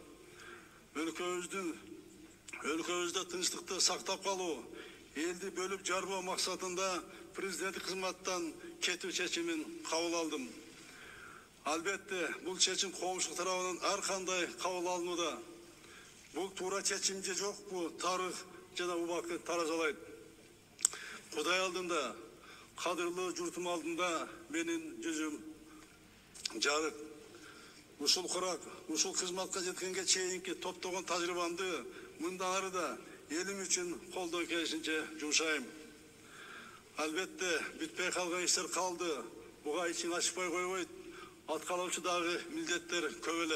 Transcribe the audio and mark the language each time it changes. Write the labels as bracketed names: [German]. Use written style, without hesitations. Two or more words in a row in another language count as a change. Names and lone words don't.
[Kyrgyz] Өлкөбүздө тынчтыкты сактап калуу, элди бөлүп жарбоо максатында президенттик кызматтан кетүү чечимин кабыл алдым. Албетте, бул чечим коомчулук тарабынан ар кандай кабыл алынууда. Бул туура чечим же жокпу? Тарых жана убакыт таразалайт. Кудай алдында Kadırlı jurtum aldında menin yüzüm jarık. Ушул курак, ушул кызматка жеткенге чейинки топтогон тажрыйбамды мындан ары да элим үчүн колдон келишинче жумшайм. Албетте бүтпөй калган иштер калды. Буга ичин ачпай койбойт. Аткарылчу дагы милдеттер көп эле.